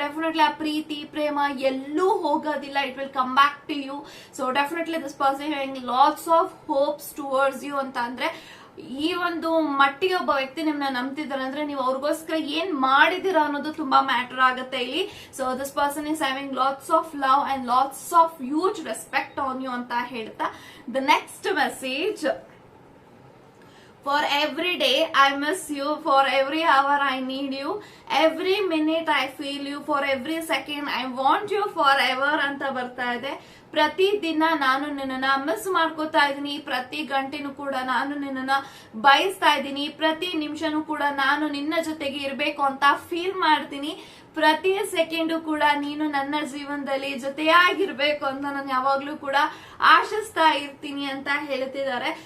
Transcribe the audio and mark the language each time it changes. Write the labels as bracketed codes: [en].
[en] definitely [kn] ಆ ಪ್ರೀತಿ ಪ್ರೇಮ ಎಲ್ಲೂ ಹೋಗೋದಿಲ್ಲ, [en] It will come back to you. So definitely this person having lots of hopes towards you [kn] ಅಂತ ಅಂದ್ರೆ ಈ ಒಂದು ಮಟ್ಟಿಗೆ ಒಬ್ಬ ವ್ಯಕ್ತಿ ನಿಮ್ನ ನಂಬ್ತಿದ್ದಾರೆ ಅಂದ್ರೆ ನೀವು ಅವ್ರಿಗೋಸ್ಕರ ಏನ್ ಮಾಡಿದೀರಾ ಅನ್ನೋದು ತುಂಬಾ ಮ್ಯಾಟರ್ ಆಗುತ್ತೆ ಇಲ್ಲಿ. [en] so this person is having lots of love and lots of huge respect on you [kn] ಅಂತ ಹೇಳ್ತಾ [en] the next message: For every day I miss you, for every hour I need you, every minute I feel you, for every second I want you forever [kn] ಅಂತ ಬರ್ತಾ ಇದೆ. ಪ್ರತಿ ದಿನ ನಾನು ನಿನ್ನನ್ನ miss ಮಾಡ್ಕೋತಾ ಇದೀನಿ, ಪ್ರತಿ ಗಂಟೆನೂ ಕೂಡ ನಾನು ನಿನ್ನನ್ನ ಬಯಸ್ತಾ ಇದ್ದೀನಿ, ಪ್ರತಿ ನಿಮಿಷನೂ ಕೂಡ ನಾನು ನಿನ್ನ ಜೊತೆಗೆ ಇರ್ಬೇಕು ಅಂತ ಫೀಲ್ ಮಾಡ್ತೀನಿ, ಪ್ರತಿ ಸೆಕೆಂಡು ಕೂಡ ನೀನು ನನ್ನ ಜೀವನದಲ್ಲಿ ಜೊತೆಯಾಗಿರ್ಬೇಕು ಅಂತ ನಾನು ಯಾವಾಗ್ಲೂ ಕೂಡ ಆಶಿಸ್ತಾ ಇರ್ತೀನಿ ಅಂತ ಹೇಳ್ತಿದ್ದಾರೆ.